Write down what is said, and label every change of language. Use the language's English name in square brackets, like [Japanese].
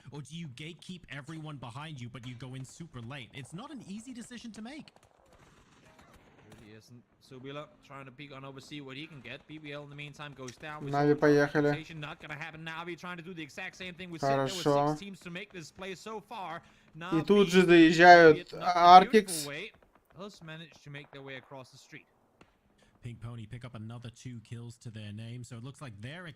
[English] Or do you gatekeep everyone behind you but you go in super late? It's not an easy decision to make. Really isn't. Subila trying to peek on over, see what he can get. BBL in the meantime goes down. [Russian] Нави поехали. [English] Not gonna happen. Navi trying to do the exact same thing. [Russian] Хорошо. [English] 6 teams to make this play so far. [Russian] И тут же заезжают Artix. [English] Us managed to make their way across the street. Pink Pony pick up another 2 kills to their name, so it looks like they're